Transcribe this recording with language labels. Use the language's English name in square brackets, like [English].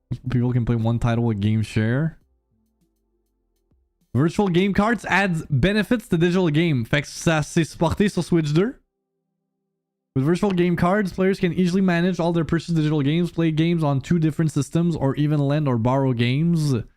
[English] People can play one title with game share. Virtual game cards adds benefits to digital game. [French] Fait que ça c'est supporté sur Switch 2. [English] With virtual game cards, players can easily manage all their purchased digital games, play games on 2 different systems, or even lend or borrow games.